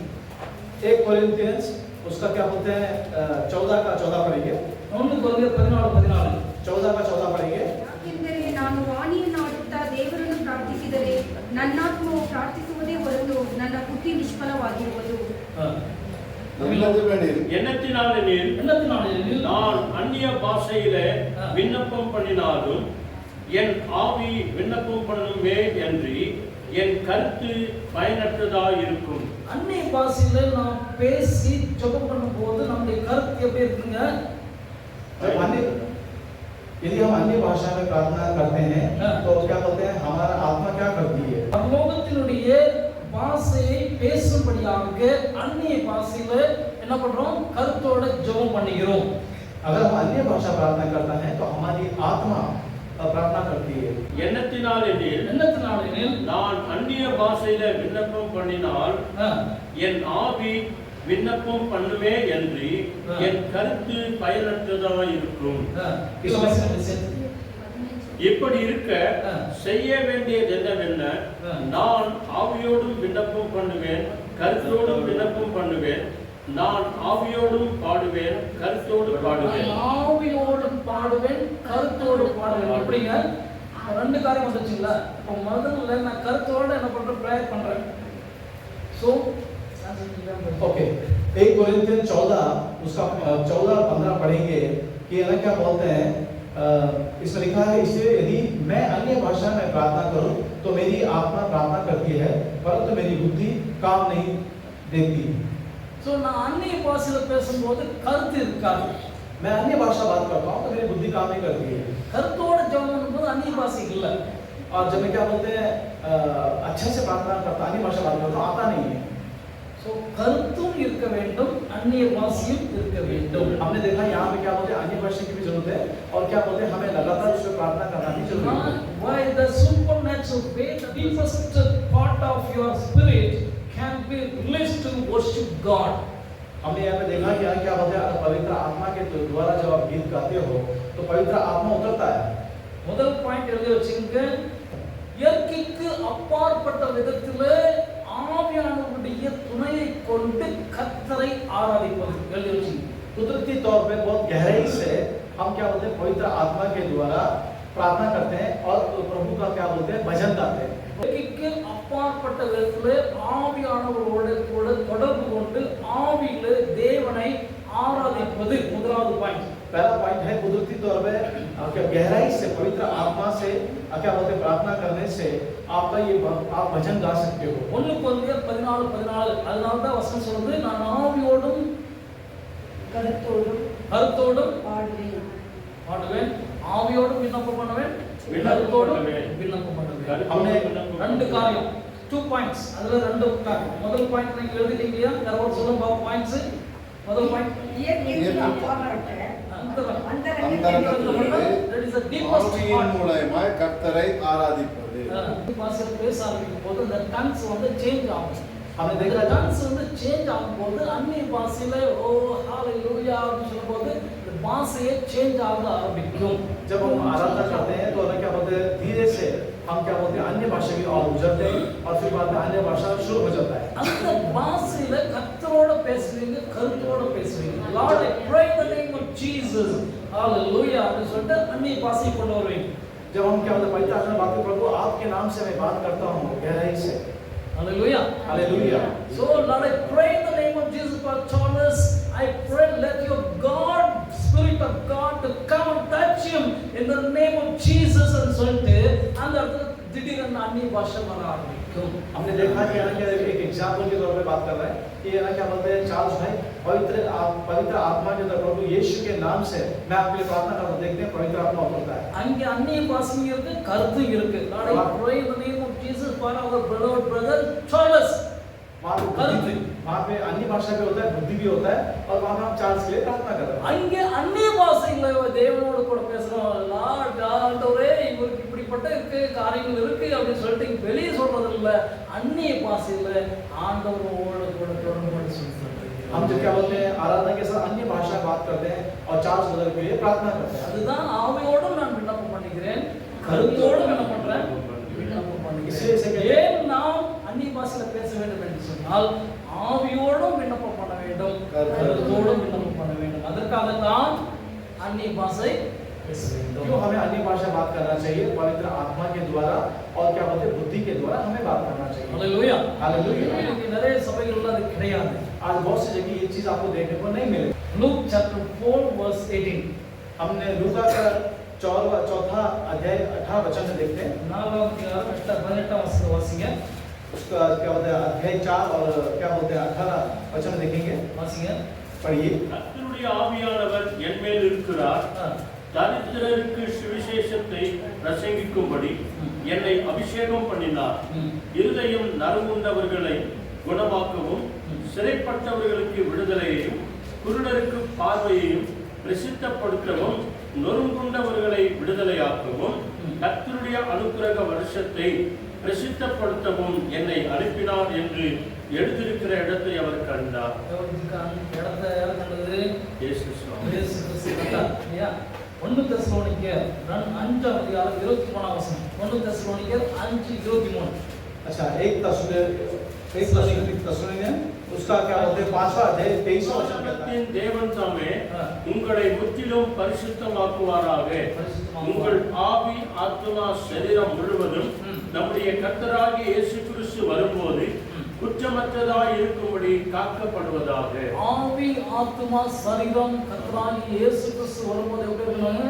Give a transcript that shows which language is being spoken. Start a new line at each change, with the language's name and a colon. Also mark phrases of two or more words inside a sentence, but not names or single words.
Hindi: 1 कोरिन्थियंस उसका क्या बोलते हैं 14 का 14 पढ़ेंगे।
Tamil: 1 கொரிந்தியர் 14
Hindi: 14 का 14 पढ़ेंगे।
Kannada: ಯಾಕೆಂದರೆ ನಾನು ವಾಣಿಯನ್ನಾಡುತ್ತಾ ದೇವರನ್ನು ಪ್ರಾರ್ಥಿಸಿದರೆ ನನ್ನಾತ್ಮವು ಪ್ರಾರ್ಥಿಸುವುದೇ ಹೊರತು ನನ್ನ ಬುದ್ಧಿ ನಿಷ್ಫಲವಾಗಿರುವುದು.
Tamil: எண்ணத்தினாலெனில் நான் அந்நிய பாஷையிலே விண்ணப்பம் பண்ணினாலும் என் ஆவி விண்ணப்பம் பண்ணுமே என்று என் கருத்து பயனற்றதாக இருக்கும். அந்நிய பாஷையில நாம் பேசி ஜெபம் பண்ணும்போது நம்முடைய கருத்து எப்படி இருக்குங்க?
Hindi: यदि हम अन्य भाषा में प्रार्थना करते हैं तो क्या बोलते हैं हमारा आत्मा क्या करती है?
Tamil: பரலோகத்தினுடைய பாஷையை பேசும்படியாக அந்நிய பாஷையில என்ன பண்றோம்? கருத்தோட ஜெபம் பண்ணுகிறோம்.
Hindi: अगर हम अन्य भाषा प्रार्थना करता है तो हमारी आत्मा प्रार्थना करती है।
Tamil: எண்ணத்தினாலெனில் நான் அந்நிய பாஷையில விண்ணப்பம் பண்ணினால் என் ஆவி விண்ணப்பம் பண்ணுமே என்று என் கருத்து பயனற்றதாக இருக்கும். இப்படி இருக்க செய்ய வேண்டியது என்னவென்ன, நான் ஆவியோடும் விண்ணப்பம் பண்ணுவேன், கருத்தோடும் விண்ணப்பம் பண்ணுவேன். நான் ஆவியோடும் பாடுவேன், கருத்தோடு பாடுவேன். ஆவியோடும் பாடுவேன், கருத்தோடு பாடுவேன். எப்படிங்க? ரெண்டு காரியம் வந்துச்சுங்களா? இப்போ முதல்ல நான் கருத்தோட என்ன பண்றேன்? பிரேயர் பண்றேன். சோ
Hindi: ओके 1 कोरिन्थियन 14 उसका 14 और 15 पढ़ेंगे कि है ना क्या बोलते हैं इसमें लिखा है इसलिए यदि मैं अन्य भाषा में प्रार्थना करूं तो मेरी आत्मा प्रार्थना करती है परंतु मेरी बुद्धि काम नहीं देती।
Tamil: சோ நான் அந்நிய பாஷையில பேசும்போது கருத்து இருக்காது.
Hindi: मैं अन्य भाषा बात करता हूं तो मेरी बुद्धि काम नहीं करती है।
Tamil: கருத்தோட ஜெபம் பண்ணும்போது அந்நிய பாஷை இல்ல.
Hindi: और जब मैं क्या बोलते हैं अच्छे से प्रार्थना करता अन्य भाषा बात करता आता नहीं है।
Tamil: சோ கருத்தும் இருக்க வேண்டும், அந்நிய பாஷையும் இருக்க வேண்டும்.
Hindi: हमने देखा यहाँ पे क्या बोलते हैं अन्य भाषा की भी जरूरत है और क्या बोलते हैं हमें लगातार उसमें प्रार्थना करना भी जरूरी है।
English: Why the supernatural faith, the deepest part of your spirit can be released to worship God.
Hindi: हमने यहाँ पे देखा कि क्या बोलते हैं अगर पवित्र आत्मा के द्वारा जब आप गीत गाते हो तो पवित्र आत्मा उतरता है।
Tamil: முதல் பாயிண்ட் எழுதி வச்சுங்க. இயற்கைக்கு அப்பாற்பட்ட விதத்திலே ஆவியானவருடைய துணையை கொண்டு கர்த்தரை ஆராதிப்பது எழுதி வச்சுங்க.
Hindi: कुदरती तौर पे बहुत गहराई से हम क्या बोलते हैं पवित्र आत्मा के द्वारा प्रार्थना करते हैं और प्रभु का क्या बोलते हैं भजन गाते हैं।
Tamil: இயற்கைக்கு அப்பாற்பட்ட விதத்திலே ஆவியானவரோடு கூட தொடர்பு கொண்டு ஆவியிலே தேவனை ஆராதிப்பது முதலாவது பாயிண்ட்.
Hindi: पहला पॉइंट है कुदरती तौर पे क्या गहराई से पवित्र आत्मा से क्या बोलते हैं प्रार्थना करने से आपका ये आप भजन गा सकते हो.
Tamil: 1 கொரிந்தியர் 14:14 அதனால தான் வசனம் சொல்லுது, நான் ஆவியோடும் கருத்தோடும் பாடுவேன், ஆவியோடும் விண்ணப்பம் பண்ணுவேன், கருத்தோடும் விண்ணப்பம் பண்ணுவேன்.
Hindi: हमने
Tamil: ரெண்டு காரியம், 2 பாயிண்ட்ஸ். அதுல ரெண்டு காரியம். முதல் பாயிண்ட் நீங்க எழுதிட்டீங்க இல்லையா? கரவோட சொல்லுங்க பாப்போம் பாயிண்ட்ஸ். முதல் பாயிண்ட்
English: that is the deepest
Tamil: ஆவியின்
English: part.
Tamil: மூலமாய் கர்த்தரை ஆராதிப்பது. பாஸ்டர் பேச ஆரம்பிக்கும் போது அந்த டங்ஸ் வந்து சேஞ்ச் ஆகும்.
Hindi: हमने
Tamil: அந்த
Hindi: देखा
Tamil: டங்ஸ் வந்து சேஞ்ச் ஆகும்போது அந்நிய பாஷையில ஓ ஹalleluya அப்படின்னு சொல்லும்போது இந்த பாஷையே சேஞ்ச் ஆக ஆரம்பிக்கும்.
Hindi: जब हम आराधना करते हैं तो हमें क्या बोलते हैं धीरे से हम क्या बोलते हैं अन्य भाषा की ओर गुजरते हैं और फिर बाद में अन्य भाषा शुरू हो जाता है.
Tamil: அந்த பாஷையில கர்த்தரோட பேசுவீங்க, கருத்தோட பேசுவீங்க.
English: Lord, I pray in the name of Jesus.
Tamil: Hallelujah அப்படின்னு சொல்லிட்டு அந்நிய பாஷை கொண்டு வருவீங்க.
Hindi: जब हम क्या बोलते हैं पवित्र आत्मा बात प्रभु आपके नाम से मैं बात करता हूँ गहराई से. Hallelujah. हालेलुया.
English: So Lord, I pray in the name of Jesus for Thomas. I pray let your God, Spirit of God, to come and touch him in the name of Jesus and
Tamil: சொல்லிட்டு அந்த இடத்துல திடீர்னு அந்நிய பாஷை வர ஆரம்பிக்கும்.
Hindi: हमने देखा कि ना क्या एक एग्जाम्पल के तौर पे बात कर रहे हैं कि ना क्या बोलते हैं चार्ल्स भाई पवित्र आत्मा के अंदर प्रभु यीशु के नाम से मैं आपके लिए प्रार्थना करता हूं. देखते हैं पवित्र आत्मा उतरता है.
Tamil: அங்க அந்நிய பாஷை இருக்கு, கருத்து இருக்கு.
English: Lord, I pray in the name of Jesus for our beloved brother Thomas.
Hindi: वहाँ पे अन्य भाषा भी होता है, बुद्धि भी होता है और वहाँ पे हम चार्ल्स के लिए प्रार्थना कर रहे हैं.
Tamil: அங்க அந்நிய பாஷையில தேவனோடு கூட பேசுறோம். லார்ட் ஆண்டவரே இவருக்கு இப்படிப்பட்ட இருக்கு காரியங்கள் இருக்கு அப்படின்னு சொல்லிட்டு வெளியே சொல்றது இல்ல, அந்நிய பாஷையில ஆண்டவரோடு கூட தொடர்பு சொல்றாங்க.
Hindi: हम जो क्या बोलते हैं आराधना के साथ अन्य भाषा बात करते हैं और चार्ल्स ब्रदर के लिए प्रार्थना करते हैं.
Tamil: அதுதான் ஆவியோடு நான் விண்ணப்பம் பண்ணிக்கிறேன், கருத்தோடு விண்ணப்பம் பண்றேன், விண்ணப்பம் பண்ணிக்கிறேன். ஏன் நாம் அந்நிய பாஷையில பேச வேண்டும் என்று சொன்னால் ஆவியோடும் விண்ணப்பம் பண்ண வேண்டும், கருத்தோடும் விண்ணப்பம் பண்ண வேண்டும். அதற்காக தான் அந்நிய பாஷை பேச வேண்டும்.
Hindi: क्यों हमें अन्य भाषा बात करना चाहिए? पवित्र आत्मा के द्वारा और क्या बोलते हैं बुद्धि के द्वारा हमें बात करना चाहिए. हालेलुया. हालेलुया.
Tamil: இன்னைக்கு நிறைய சபைகள்ல அது கிடையாது.
Hindi: आज बहुत सी जगह ये चीज आपको देखने को नहीं मिलेगी.
English: Luke chapter 4 verse 18.
Hindi: हमने लूका का चौथा अध्याय 18 वचन में देखते हैं.
Tamil: 4-18 वचन वासिங்க.
Hindi: उसका क्या बोलते हैं अध्याय 4 और क्या बोलते हैं 18 वचन में देखेंगे.
Tamil: வாசிங்க.
Hindi: पढ़िए.
Tamil: கர்த்தருடைய ஆவியானவர் என் மேல் இருக்கிறார், தரித்திரருக்கு சுவிசேஷத்தை பிரசங்கிக்கும்படி என்னை அபிஷேகம் பண்ணினார். இருதயம் நறுங்குண்டவர்களை குணமாக்கவும், சிறைப்பட்டவர்களுக்கு விடுதலையையும், குருடருக்கு பார்வையையும் பிரசித்தப்படுத்தவும், நொறுங்குண்டவர்களை விடுதலையாக்கவும், கர்த்தருடைய அனுக்கிரக வருஷத்தை பிரசித்தப்படுத்தவும் என்னை அனுப்பினார் என்று எழுதியிருக்கிற இடத்தை அவர் கண்டார். இடத்தை யார் கண்டது? இயேசு சுவாமி. இயேசு கிறிஸ்து கண்டார். இல்லையா? 1 தெசலோனிக்கர் 5 அதிகாரம் 23 வசனம். 1 தெசலோனிக்கர் 5:23.
Hindi: अच्छा एक तस्वीर उसका क्या बोलते हैं 5वां अध्याय 23वां वचन कहता है.
Tamil: தேவன் தாமே உங்களை முற்றிலும் பரிசுத்தமாக்குவாராக. உங்கள் ஆவி ஆத்மா சரீரம் முழுவதும் நம்முடைய கர்த்தராகிய இயேசு கிறிஸ்து வரும்போது குற்றமற்றதாய் இருக்கும்படி காக்கப்படுவதாக. ஆவி ஆத்மா சரீரம் கர்த்தராகிய இயேசு கிறிஸ்து வரும்போது எப்படி இருக்கணும்?